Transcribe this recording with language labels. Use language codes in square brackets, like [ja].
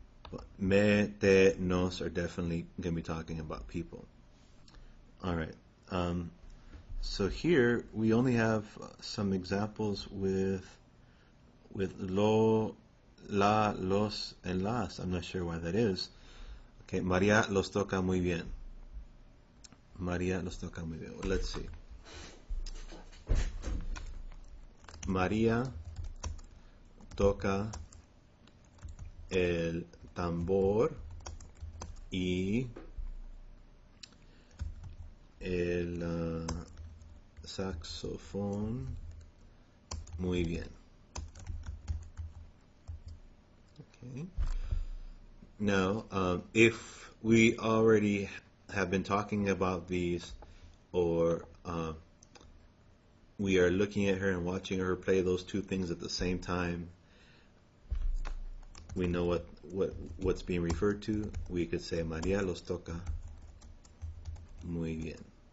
[en] But me, te, nos are definitely going to be talking about people. All right. So here we only have some examples with lo, la, los, and las. I'm not sure why that is. [es] Okay, María los toca muy bien. María los toca muy bien. [en] Well, let's see. [es] María toca el tambor y el saxofón muy bien. [en] Okay. Now, if we already have been talking about these, or we are looking at her and watching her play those two things at the same time, we know what's being referred to. We could say [es] María los toca muy bien.